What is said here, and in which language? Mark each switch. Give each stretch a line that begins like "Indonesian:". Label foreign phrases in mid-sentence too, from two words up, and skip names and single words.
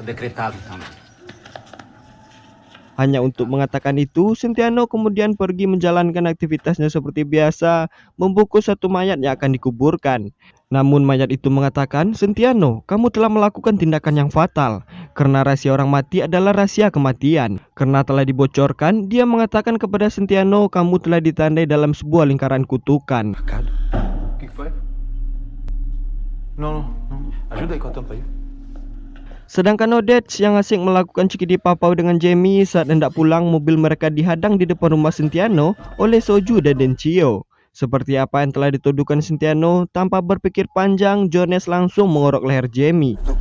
Indonesian: Hanya untuk mengatakan itu, Sentiano kemudian pergi menjalankan aktivitasnya seperti biasa, membungkus satu mayat yang akan dikuburkan. Namun mayat itu mengatakan, "Sentiano, kamu telah melakukan tindakan yang fatal, karena rahasia orang mati adalah rahasia kematian." Karena telah dibocorkan, dia mengatakan kepada Sentiano, "Kamu telah ditandai dalam sebuah lingkaran kutukan."
Portuguese: O que foi? Não. Ajuda aí com a tampa aí.
Indonesian: Sedangkan Odette yang asik melakukan cikidi papau dengan Jamie saat hendak pulang, mobil mereka dihadang di depan rumah Sentiano oleh Soju dan Dencio. Seperti apa yang telah dituduhkan Sentiano, tanpa berpikir panjang, Jones langsung mengorok leher Jamie.